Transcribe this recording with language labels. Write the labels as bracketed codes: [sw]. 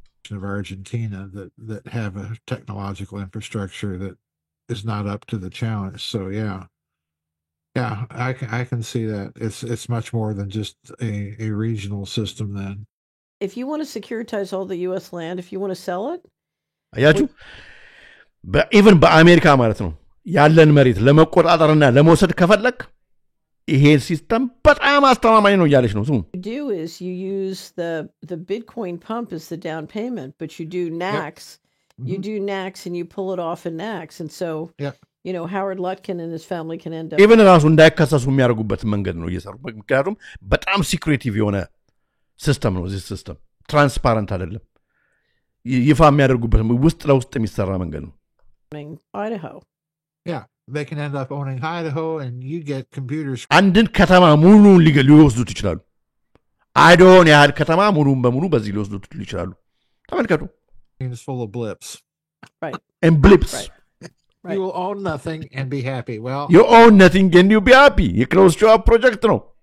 [en] of Argentina that have a technological infrastructure that is not up to the challenge so yeah I can see that it's much more than just a regional system then if you want to securitize all the US land if you want to sell it [am] አያችሁ even በአሜሪካ ማለት ነው ያለን መሬት ለመቆጣጠርና ለመውሰድ ከፈለክ ይሄ ሲስተም በጣም አስተማማኝ ነው ያለች ነው ስሙ [en] you do is you use the Bitcoin pump as the down payment but you do NAX you do NAX and you pull it off in NAX and so you know Howard Lutkin and his family can end up [am] even ራሱ እንዳይከሰሱ የሚያደርጉበት መንገድ ነው እየሰሩ ምክንያቱም በጣም ሲክሬቲቭ የሆነ ሲስተም ነው [en] this system [am] ትራንስፓረንት አይደለም ይፋ የሚያደርጉበት ውስጥ ለውስጥ የሚሰራ መንገድ ነው [en] Idaho yeah they can end up owning Idaho and you get computers [am] አንድን ከተማ ሙሉን ሊወስዱት ይችላሉ አይዶን ያህል ከተማ ሙሉን በሙሉ በዚህ ሊወስዱት ይችላሉ ተመልከቱ [en] it's full of blips right and blips right. You will own nothing and be happy. Well, you own nothing and you be happy. You close your project now.